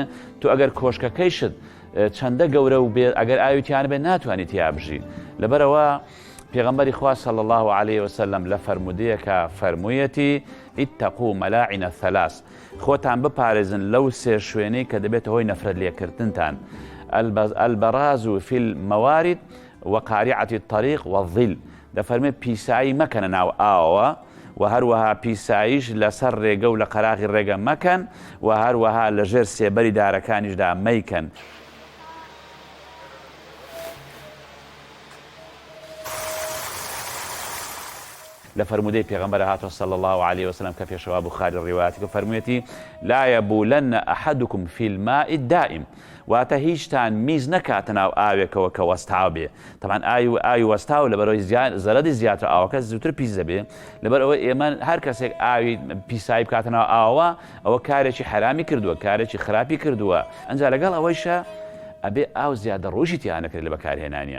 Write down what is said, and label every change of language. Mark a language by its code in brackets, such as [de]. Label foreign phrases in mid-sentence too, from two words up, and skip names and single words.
[ckb] تو ئەگەر کۆشکەکەیشت چەندە گەورە و بێت ئەگەر ئاویتیان بێت ناتوانیت یا بژی. لەبەرەوە پێغەمبەری خوا [ar] صلی الله عليه وسلم [ckb] لە فەرمودەیەکە فەرموویەتی [ar] اتقوا ملاعن الثلاث، [ckb] خۆتان بپارێزن لەو سێ شوێنەی کە دەبێت هۆی نەفرەت لێکردنتان. [ar] البراز في الموارد وقارعة الطريق والظل. [ckb] دەفەرمێ پیسایی مەکەنە ناو ئاوە و هەروەها پیساییش لەسەر ڕێگە و لە قەراغی ڕێگە مەکەن و هەروەها لە ژێر سێبەری دارەکانیشدا مەیکەن. لە فەرمودەی پێغەمبەر هاتووە [ar] صلی الله عليه وسلم [ckb] کە پێشەوا بوخاری ڕیواەتی کە فەرموویەتی [ar] لا يبولن أحدكم في الماء الدائم، [ckb] واتە هیچتان میز نەکاتە ناو ئاوێکەوە کە وەستاو بێ. طبعاً ئاوی وەستاو لەبەرەوەی زەرەری زیاتر ئاوەکە زووتر پیس دەبێ. لەبەرەوە ئێمە هەر کەسێک ئاوی پیسایی بکاتە ناو ئاوە ئەوە کارێکی حرامی کردووە، کارێکی خراپی کردووە. ئەنجا لەگەڵ ئەوەیشە ئەبێ ئاو زیادە ڕۆژی تیان نەکرێت لە بەکارهێنانیە.